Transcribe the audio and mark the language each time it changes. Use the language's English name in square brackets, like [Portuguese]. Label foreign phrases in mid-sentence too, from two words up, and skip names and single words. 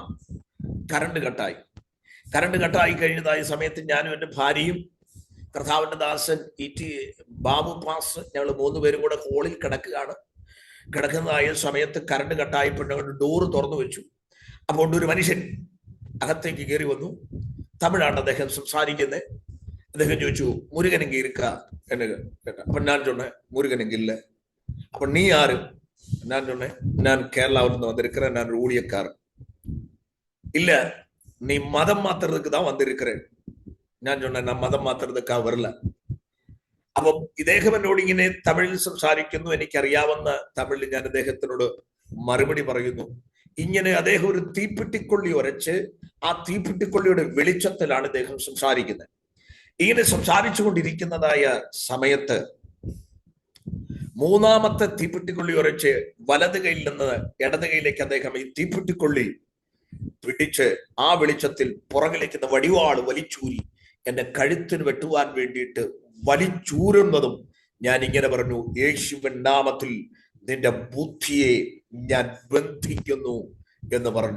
[Malayalam] കറണ്ട് കട്ടായി കഴിഞ്ഞതായ സമയത്ത് ഞാനും എൻ്റെ ഭാര്യയും കർത്താവിന്റെ ദാസൻ ബാബു പാസ് ഞങ്ങൾ 3 പേരും കൂടെ ഹോളിൽ കിടക്കുന്നതായ സമയത്ത് കറണ്ട് കട്ടായപ്പോൾ ഞങ്ങൾ ഡോറ് തുറന്നു വെച്ചു. അപ്പോൾ ഒരു മനുഷ്യൻ അകത്തേക്ക് കയറി വന്നു. തമിഴാണ് അദ്ദേഹം സംസാരിക്കുന്നത്. അദ്ദേഹം ചോദിച്ചു, മുരുകൻ എങ്കിൽ ഇരിക്ക എന്ന് കേട്ട. അപ്പൊ ഞാൻ [Tamil] சொன்னேன், முருகன் எங்க இல்ல. அப்ப நீ யாரு? நான் சொன்னேன், நான் கேரளாவில இருந்து வந்திருக்கிறேன், நான் ஒரு ஊழியக்காரன். இல்ல, நீ மதம் மாத்துறதுக்கு தான் வந்திருக்கிறேன். [Malayalam] ഞാൻ [Tamil] சொன்னேன், நான் [Malayalam] മതം മാറ്റുന്നതൊക്കെ വരില്ല. അപ്പം ഇദ്ദേഹം എന്നോട് ഇങ്ങനെ തമിഴിൽ സംസാരിക്കുന്നു. എനിക്കറിയാവുന്ന തമിഴിൽ ഞാൻ അദ്ദേഹത്തിനോട് മറുപടി പറയുന്നു. ഇങ്ങനെ അദ്ദേഹം ഒരു തീപ്പെട്ടിക്കൊള്ളി ഉരച്ച് ആ തീപ്പെട്ടിക്കൊള്ളിയുടെ വെളിച്ചത്തിലാണ് അദ്ദേഹം സംസാരിക്കുന്നത്. ഇങ്ങനെ സംസാരിച്ചു കൊണ്ടിരിക്കുന്നതായ സമയത്ത് 3ാമത്തെ തീപ്പെട്ടിക്കൊള്ളി ഉരച്ച് വലത് കൈയിൽ നിന്ന് ഇടത് കൈയിലേക്ക് അദ്ദേഹം ഈ തീപ്പെട്ടിക്കൊള്ളി പിടിച്ച് ആ വെളിച്ചത്തിൽ പുറകിലേക്ക് വടിവാള് വലിച്ചൂരി എന്റെ കഴുത്തിന് വെട്ടുവാൻ വേണ്ടിയിട്ട് വലിച്ചൂരുന്നതും ഞാൻ ഇങ്ങനെ പറഞ്ഞു, യേശുവിൻ നാമത്തിൽ നിന്റെ ബുദ്ധിയെ ഞാൻ ബന്ധിക്കുന്നു എന്ന് പറഞ്ഞു.